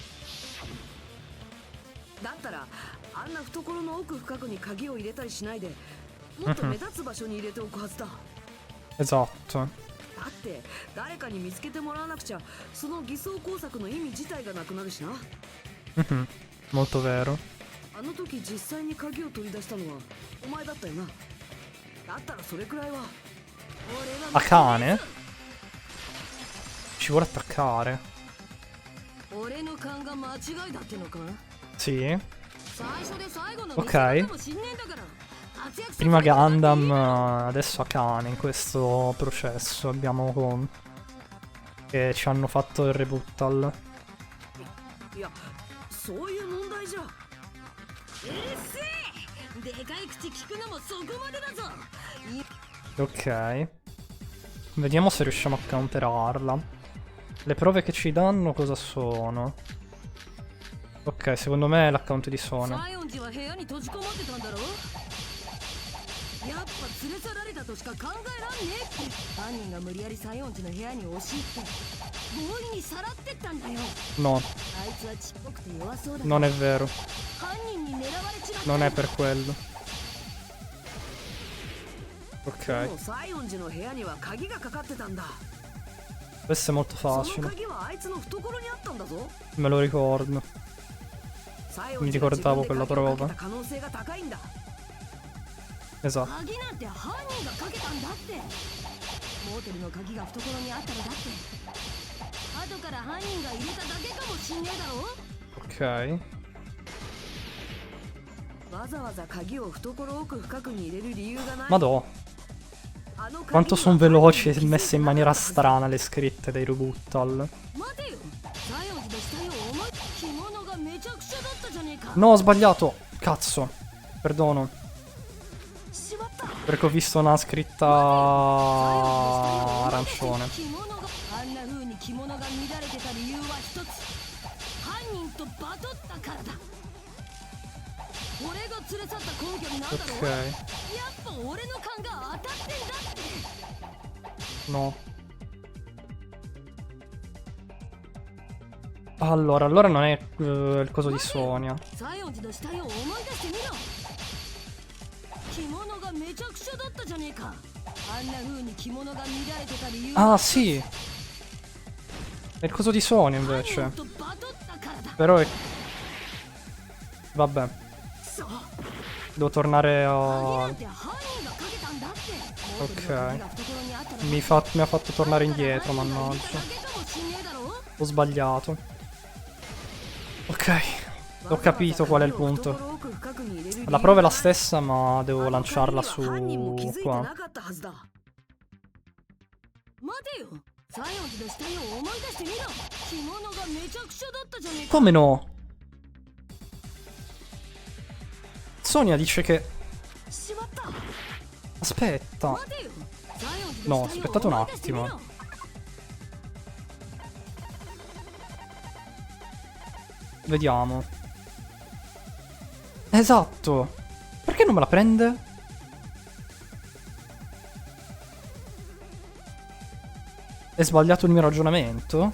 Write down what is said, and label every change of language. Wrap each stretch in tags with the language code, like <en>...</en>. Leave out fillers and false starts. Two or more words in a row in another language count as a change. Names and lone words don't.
<ja>だったらあんな懐の奥深くに鍵を入れたりしないで、もっと目立つ場所に入れておくはずだ。</ja> <it>Esatto.</it> <ja>だって誰かに見つけてもらわなくちゃその偽装工作の意味自体がなくなるしな。</ja> <it>Molto vero.</it> <ja>あの時実際に鍵を取り出したのはお前だったよな。だったらそれくらいは。</ja> <it>A cane? Ci vuole attaccare.</it> <ja>俺の勘が間違いだってのか。</ja> <it>Sì.</it> <ja>最初で最後の</ja> <it>Ok.</it> <ja>見せ場かもしんねえんだから。活躍させて</ja> <it>Prima</it> <ja>くれたっていい</ja> <it>Gundam,</it> <ja>よ。</ja> <it>adesso a cane in questo processo. Abbiamo con... che ci hanno fatto il rebuttal.</it> <ja>いやそういう問題じゃ。うるせえ。でかい口聞くのもそこまでだぞ。</ja> <it>Ok. Vediamo se riusciamo a counterarla. Le prove che ci danno cosa sono? Ok, secondo me è l'account di Sony.</it> <ja>西園寺は部屋に閉じこもってたんだろ。やっぱ連れ去られたとしか考えらんねえって。犯人が無理やり西園寺の部屋に押し入って強引にさらってったんだよ。</ja> <it>No,</it> <ja>あいつはちっぽくて弱そうだ。</ja> <it>non è vero.</it> <ja>犯人に狙われちまった。</ja> <it>Non è per quello.</it> <ja>で</ja> <it>Ok,</it> <ja>も西園寺の部屋には鍵がかかってたんだ。</ja> <it>questo è molto</it> <ja>その</ja> <it>facile.</it> <ja>鍵はあいつの懐にあったんだぞ。</ja> <it>Me lo ricordo.</it> <ja>西園</ja> <it>Mi</it> <ja>寺が</ja> <it>ricordavo</it> <ja>自分</ja> <it>quella</it> <ja>で鍵をか</ja> <it>prova.</it> <ja>けた可能性が高いんだ。</ja> <it>Esatto.</it> <ja>鍵なんて犯人がかけたんだって。モーテルの鍵が懐にあったらだって後から犯人が入れただけかもしんねえだろ。</ja> <it>Ok.</it> <ja>わざわざ鍵を懐奥深くに入れる理由がない。</ja> <it>Madò,</it> <ja>あの鍵</ja> <it>quanto</it> <ja>に</ja> <it>sono</it> <ja>は</ja> <it>veloci e</it> <ja>犯人に</ja> <it>messe in</it> <ja>気づいてなかった</ja> <it>maniera</it> <ja>はずだ。</ja> <it>strana le scritte dei Rebuttal.</it> <ja>待てよ。西園寺の死体をお前着物がめちゃくちゃだったじゃねえか。</ja> <it>No, ho sbagliato. Cazzo. Perdono.</it> <ja>しまった。</ja> <it>Perché ho visto una scritta</it> <ja>西園寺の</ja> <it>arancione.</it> <ja>死体を思い出して着物があんな風に着物が乱れてた理由は一つ。犯人とバトったからだ。俺が連れ去った根拠になんだろう。</ja> <it>Ok.</it> <ja>やっぱ俺の勘が当たってんだって。</ja> <it>No. Allora non è il coso di Sonia.</it> <ja>西園寺の死体を思い出してみろ。着物がめちゃくちゃだったじゃねえか。あんな風に着物が乱れてた理由</ja> <it>Ah, sì. È il coso di Sonia</it> <ja>犯</ja> <it>invece.</it> <ja>人とバトったからだ。</ja> <it>Però è... Vabbè. Devo tornare</it> <ja>鍵</ja> <it>a...</it> <ja>なんて犯人がかけたんだって。</ja> <it>Ok.</it> <ja>モーテルの鍵が懐にあったら</ja> <it>Mi ha fatto tornare indietro,</it> <ja>犯人が入れ</ja> <it>mannaggia.</it> <ja>ただけかもしんねえだろ。</ja> <it>Ho sbagliato. Ok. Ho capito qual è il punto. La prova è la stessa, ma devo lanciarla su qua.</it> <ja>待てよ。西園寺の死体を思い出してみろ。着物がめちゃくちゃだったじゃねえか。</ja> <it>Come no? Sonia dice che... Aspetta.</it> <ja>待てよ。西園寺</ja> <it>No,</it> <ja>の死体を</ja> <it>aspettate un</it> <ja>思い出してみろ。</ja> <it>attimo. Vediamo. Esatto. Perché non me la prende? È sbagliato il mio ragionamento?</it>